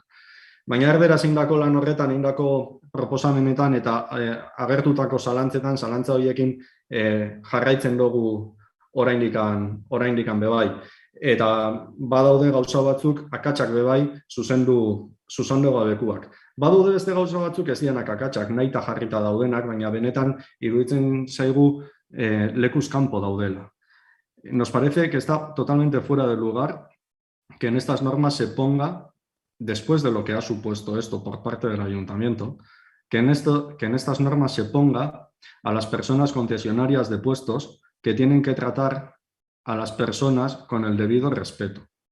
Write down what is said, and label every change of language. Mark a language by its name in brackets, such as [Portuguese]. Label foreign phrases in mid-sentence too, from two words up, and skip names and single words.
[Basque] Baina erdera indako lan horretan, indako proposamenetan eta agertutako zalantzetan, zalantza horiekin jarraitzen dugu oraindikan bebai. Eta badaude gauza batzuk akatsak bebai zuzendu gabekuak. Badaude beste gauza batzuk ez dianak akatsak, nahita jarrita daudenak, baina benetan iruditzen zaigu lekuz kanpo daudela. [Spanish] Nos parece que está totalmente fuera de lugar que en estas normas se ponga, después de lo que ha supuesto esto por parte del ayuntamiento, que en estas normas se ponga a las personas concesionarias de puestos que tienen que tratar a las personas con el debido respeto.